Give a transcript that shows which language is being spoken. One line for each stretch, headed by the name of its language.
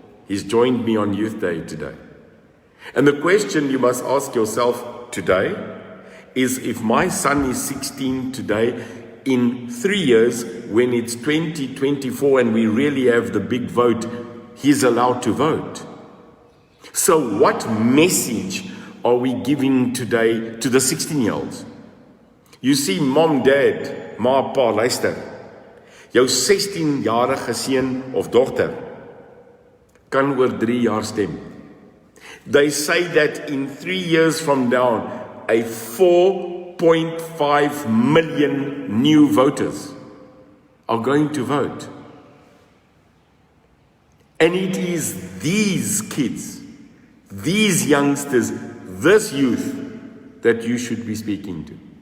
English: He's joined me on Youth Day today. And the question you must ask yourself today is, if my son is 16 today, in 3 years, when it's 2024 and we really have the big vote, he's allowed to vote. So what message are we giving today to the 16-year-olds? You see, mom, dad,
Afrikaans: ma, pa, luister. Jou 16-jarige seun of dogter kan oor 3 jaar stem.
English: They say that in 3 years from now, a 4.5 million new voters are going to vote. And it is these kids, these youngsters, this youth that you should be speaking to.